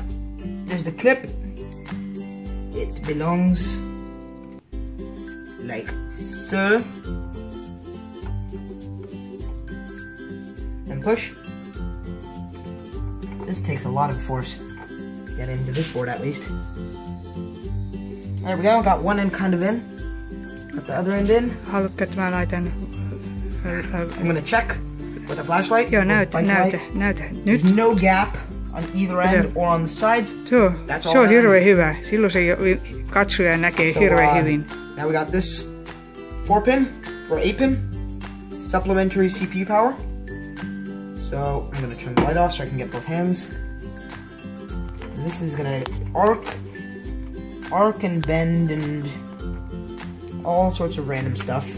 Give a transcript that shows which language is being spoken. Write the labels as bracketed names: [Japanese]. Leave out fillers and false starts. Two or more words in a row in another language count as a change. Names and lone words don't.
[English] There's the clip. It belongs like so. And push. This takes a lot of force to get into this board at least. There we go, got one end kind of in. Got the other end in. [Finnish] Haluatko, että mä laitan... [English] I'm gonna check with a flashlight. [Finnish] Joo, näytä. Nyt. [English] There's no gap on either end or on the sides. [Finnish] Se on hirveän hyvä. Silloin se katsoja näkee hirveän hyvin. [English] Now we got this 4-pin or 8-pin supplementary CPU power. So I'm gonna turn the light off so I can get both hands. And this is gonna arc and bend and all sorts of random stuff.